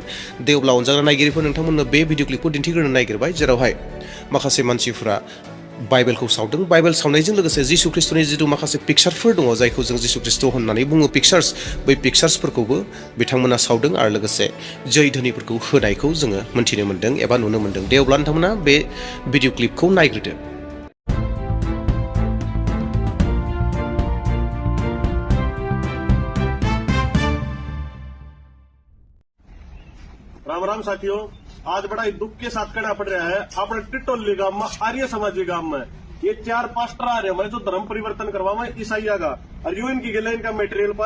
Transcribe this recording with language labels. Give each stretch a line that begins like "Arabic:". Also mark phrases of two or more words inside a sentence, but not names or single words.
Bodo: दे अब्ला अनजाग्रा नायगिरिफोर नोंथांमोननो बे
English: video clip
Bodo: दिन्थिग्रोनो नागिरबाय जेरावहाय माखासे मानसिफोरा बाइबेलखौ सावदों। बाइबेल सावनायजों लोगोसे जिसु ख्रिस्टनि जिथु माखासे पिक्चारफोर दङ जायखौ जों जिसु ख्रिस्ट होननानै बुङो पिक्चार्स, बै पिक्चार्सफोरखौबो बिथांमोना सावदों आरो लोगोसे जै धोनिफोरखौ होनायखौ जोङो मोन्थिनो मोन्दों एबा नुनो मोन्दों। दे अब्ला नोंथांमोना बे
English: video clip
Bodo: नायग्रोदो।
Hindi: राम राम साथियों, आज बड़ा ही दुख के साथ कहना पड़ रहा है अपने टिटोली गांव में आर्य समाजी गांव में ये 4 पास्टर आ रहे हैं जो धर्म परिवर्तन करवा ईसाइया का और यूं इनकी गिले इनका मटेरियल पाए।